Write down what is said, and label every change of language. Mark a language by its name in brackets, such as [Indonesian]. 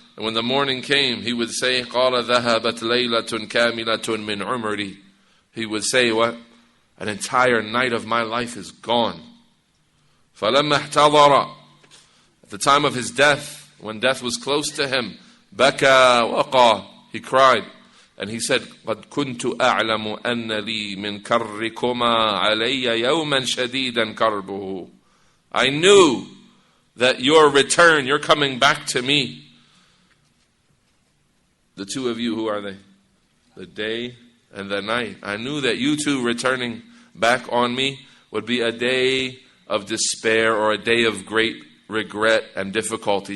[English] And when the morning came, he would say, [Arabic] قَالَ ذَهَبَتْ لَيْلَةٌ كَامِلَةٌ مِنْ عُمْرِي. [English] He would say, what? An entire night of my life is gone. [Arabic] فَلَمَّا احْتَضَرَ. [English] At the time of his death, when death was close to him, [Arabic] بَكَى وَقَى. [English] He cried. And he said, [Arabic] قَدْ كُنْتُ أَعْلَمُ أَنَّ لِي مِنْ كَرِّكُمَا عَلَيَّ يَوْمًا شَدِيدًا كَرْبُهُ. [English] I knew that your return, you're coming back to me. The two of you, who are they? The day and the night. I knew that you two returning back on me would be a day of despair or a day of great regret and difficulty.